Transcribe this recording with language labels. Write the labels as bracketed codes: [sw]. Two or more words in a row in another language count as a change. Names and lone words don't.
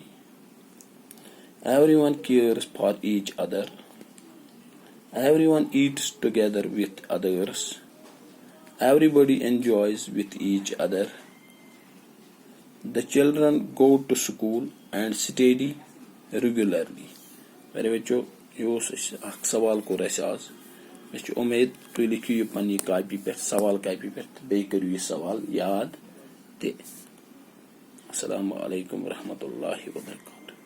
[en] Everyone cares for each other. Everyone eats together with others. Everybody enjoys with each other. The children go to school and study regularly. [ur] میرے بچوں، [ks] یہ اوس اکھ سوال کوٚر اَسہِ آز. مےٚ چھِ اُمید تُہۍ لیکھِو یہِ پننہِ کاپی پٮ۪ٹھ، سوال کاپی پٮ۪ٹھ، تہٕ بیٚیہِ کٔرِو یہِ سوال یاد تہِ. [ar] السلام علیکم ورحمۃ اللہ وبرکاتہ.